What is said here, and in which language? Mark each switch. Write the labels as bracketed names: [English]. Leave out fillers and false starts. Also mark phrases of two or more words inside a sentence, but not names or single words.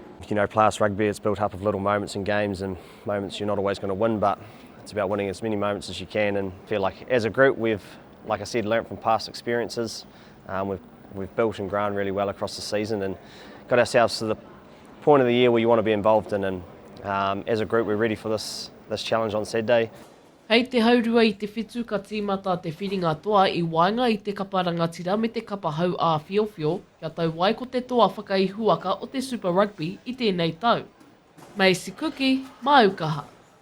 [English] Class rugby, it's built up of little moments in games and moments you're not always going to win, but it's about winning as many moments as you can, and feel like as a group we've, like I said, learnt from past experiences. We've built and grown really well across the season and got ourselves to the point of the year where you want to be involved in, and as a group we're ready for this challenge on Saturday. [Māori] Hei te haurua I te whitu ka tīmata te whiringa toa I wainga I te kaparangatira me te kapa hau a whiowhio, kia tau wai ko te toa whakaihuaka o te Super Rugby I tēnei tau. Macie Kuki, Aukaha.